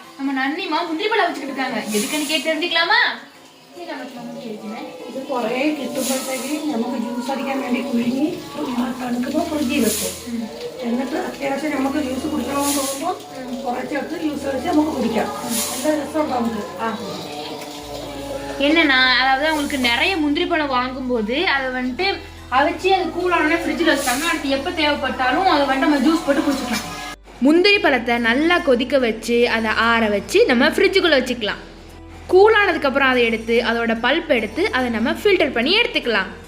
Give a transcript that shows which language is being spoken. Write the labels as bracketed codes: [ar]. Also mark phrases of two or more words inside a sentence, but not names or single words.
[ta] நம்ம நன்னிமா முந்திரி பழம் வச்சுக்கிட்டு இருக்காங்க. எதுக்குன்னு கேட்டு தெரிஞ்சுக்கலாமா? [ml] ഇത് കുറേ കിട്ടുമ്പോഴത്തേക്ക് നമുക്ക് ജ്യൂസ് അടിക്കാൻ വേണ്ടി കുഴിഞ്ഞ് തണുക്കുമ്പോൾ ഫ്രിഡ്ജിൽ വെക്കും. എന്നിട്ട് അത്യാവശ്യം നമുക്ക് ജ്യൂസ് കുടിക്കണമെന്ന് തോന്നുമ്പോൾ കുറച്ചെടുത്ത് ജ്യൂസ് അടിച്ച് നമുക്ക് കുടിക്കാം. നല്ല രസമുണ്ടാവും നമുക്ക്. [ta] என்னன்னா, அதாவது உங்களுக்கு நிறைய முந்திரி பழம் வாங்கும்போது அதை வந்துட்டு அவிச்சு அது கூலான ஃப்ரிட்ஜில் வச்சுட்டாங்க. அடுத்து எப்போ தேவைப்பட்டாலும் அதை வந்துட்டு நம்ம ஜூஸ் போட்டு குடிச்சிக்கலாம். முந்திரி பழத்தை நல்லா கொதிக்க வச்சு அதை ஆற வச்சு நம்ம ஃப்ரிட்ஜுக்குள்ளே வச்சுக்கலாம். கூலானதுக்கப்புறம் அதை எடுத்து அதோட பல்ப் எடுத்து அதை நம்ம ஃபில்டர் பண்ணி எடுத்துக்கலாம்.